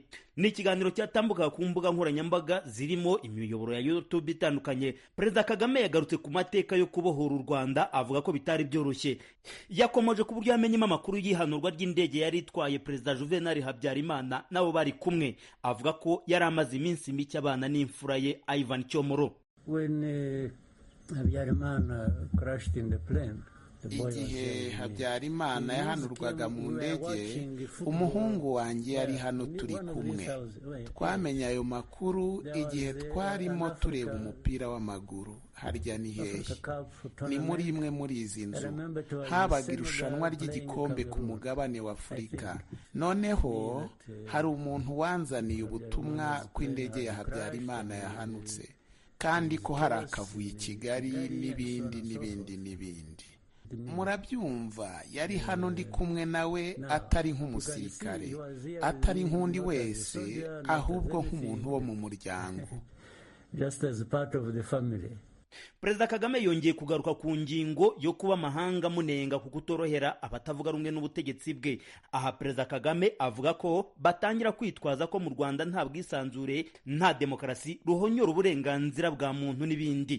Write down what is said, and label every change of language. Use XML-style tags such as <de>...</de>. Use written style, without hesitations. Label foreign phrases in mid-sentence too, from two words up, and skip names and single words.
<rw>Ni ikiganiro cyatambukaga ku mbuga nkoranyambaga zirimo imiyoboro ya YouTube itandukanye. Perezida Kagame yagarutse ku mateka yo kubohora u Rwanda avuga ko bitari byoroshye. Yakomeje ku buryo yamenyemo amakuru y'ihanurwa ry'indege yari itwaye Perezida Juvenal Habyarimana nabo bari kumwe. Avuga ko yari amaze iminsi mike abana n'imfura ye Ivan Cyomoro.</rw> <en>When Habyarimana crashed in the plane,</en> <rw>igihe Habyarimana yahanurwaga mu ndege, umuhungu wanjye yari hano turi kumwe. Twamenye ayo makuru igihe twarimo tureba umupira w'amaguru. Harya ni hehe? Ni muri imwe muri izi nzu. Habaga irushanwa ry'igikombe ku mugabane wa Afurika. Noneho hari umuntu wanzaniye ubutumwa ko indege ya Habyarimana yahanutse kandi ko hari akavuye i Kigali n'ibindi. Murabyumva, yari hano ndi kumwe nawe atari nk'umusirikare, atari nk'undi wese, ahubwo nk'umuntu wo mu muryango.</rw> <en>Just as part of the family.</en> <rw>Perezida Kagame yongeye kugaruka ku ngingo yo kuba amahanga munenga ku kutorohera abatavuga rumwe n'ubutegetsi bwe. Aha Perezida Kagame avuga ko batangira kwitwaza ko mu Rwanda nta bwisanzure, nta demokarasi, ruhonyora uburenganzira bwa muntu n'ibindi.</rw>